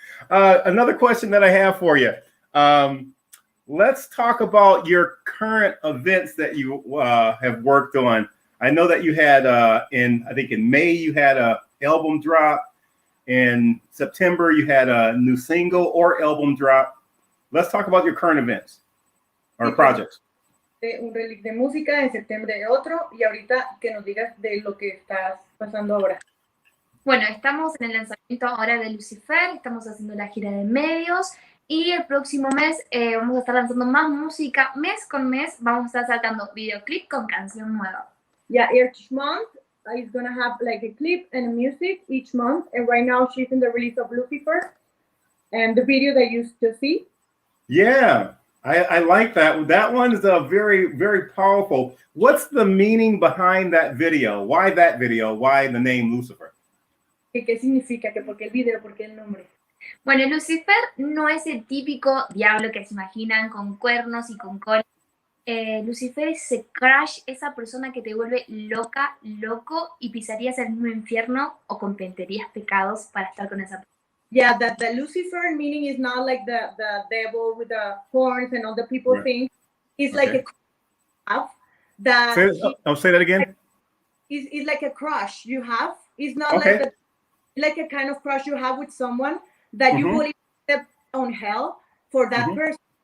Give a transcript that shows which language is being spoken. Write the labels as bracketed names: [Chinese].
[English] Another question that I have for you. Let's talk about your current events that you have worked on. I know that you had in May you had a album drop. In September you had a new single or album drop. Let's talk about your current events or projects. [Spanish] Un release de música, en septiembre otro, y ahorita que nos digas de lo que estás pasando ahora. Bueno, estamos en el lanzamiento ahora de Lucifer, estamos haciendo la gira de medios y el próximo mes vamos a estar lanzando más música. Mes con mes vamos a estar sacando videoclip con canción nueva. [English] Yeah, each month is gonna have like a clip and a music each month, and right now she's in the release of Lucifer and the video that you just see. Yeah, I like that. That one is a very, very powerful. What's the meaning behind that video? Why that video? Why the name Lucifer? [Spanish] ¿Qué significa? ¿Por qué el video? ¿Por qué el nombre? Bueno, Lucifer no es el típico diablo que se imaginan con cuernos y con cola. Lucifer es ese crush, esa persona que te vuelve loca, loco y pisarías el mismo infierno o cometerías pecados para estar con esa persona. [English] Yeah, that the Lucifer meaning is not like the devil with the horns and all the people think. It's like a that. Say that again. is like a crush you have. It's not Okay. like a kind of crush you have with someone that you will step on hell for that person.